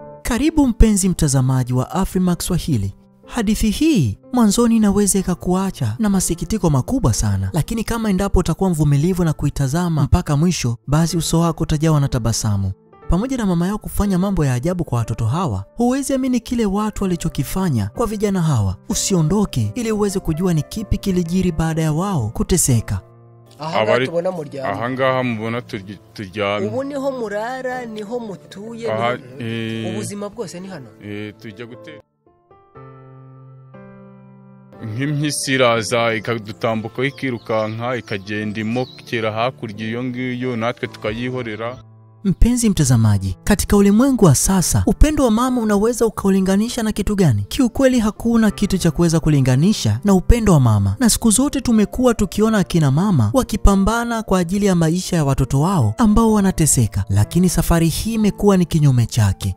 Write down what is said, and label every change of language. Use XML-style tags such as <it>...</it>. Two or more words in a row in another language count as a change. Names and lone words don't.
<sw>Karibu mpenzi mtazamaji wa Afrimax Swahili. Hadithi hii mwanzoni inaweza ikakuacha na masikitiko makubwa sana, lakini kama endapo utakuwa mvumilivu na kuitazama mpaka mwisho, basi uso wako utajawa na tabasamu. Pamoja na mama yao kufanya mambo ya ajabu kwa watoto hawa, huwezi amini kile watu walichokifanya kwa vijana hawa. Usiondoke ili uweze kujua ni kipi kilijiri baada ya wao kuteseka.</sw> <rw>Ahangaha mubona turyamye. Ubu niho murara, niho mutuye, ubuzima bwose ni hano. Tujya gutera nk'impyisi iraza ikadutambuka ikirukanka ikagenda imokera hakurya iyo ngiyo natwe tukayihorera.</rw> <sw>Mpenzi mtazamaji, katika ulimwengu wa sasa, upendo wa mama unaweza ukaulinganisha na kitu gani? Kiukweli hakuna kitu cha kuweza kulinganisha na upendo wa mama. Na siku zote tumekuwa tukiona akina mama wakipambana kwa ajili ya maisha ya watoto wao ambao wanateseka, lakini safari hii imekuwa ni kinyume chake.</sw>